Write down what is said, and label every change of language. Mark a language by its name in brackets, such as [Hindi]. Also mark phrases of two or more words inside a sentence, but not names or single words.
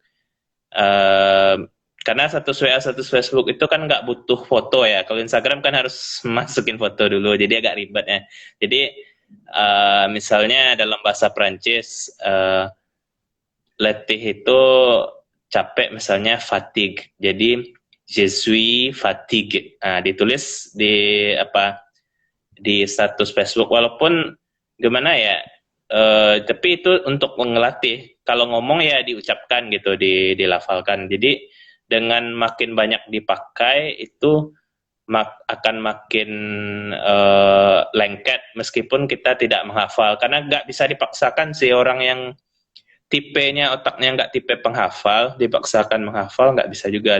[Indonesian] Eh, karena status WA, status Facebook itu kan nggak butuh foto ya. Kalau Instagram kan harus masukin foto dulu, jadi agak ribet ya. Jadi misalnya dalam bahasa Prancis, letih itu capek, misalnya fatigue. [French] Jadi je suis fatigue. [Indonesian] Nah, ditulis di apa, di status Facebook, walaupun gimana ya, tapi itu untuk mengelatih. Kalau ngomong ya diucapkan gitu, dilafalkan. Jadi dengan makin banyak dipakai itu akan makin lengket meskipun kita tidak menghafal, karena nggak bisa dipaksakan sih orang yang tipenya otaknya nggak tipe penghafal, dipaksakan menghafal nggak bisa juga.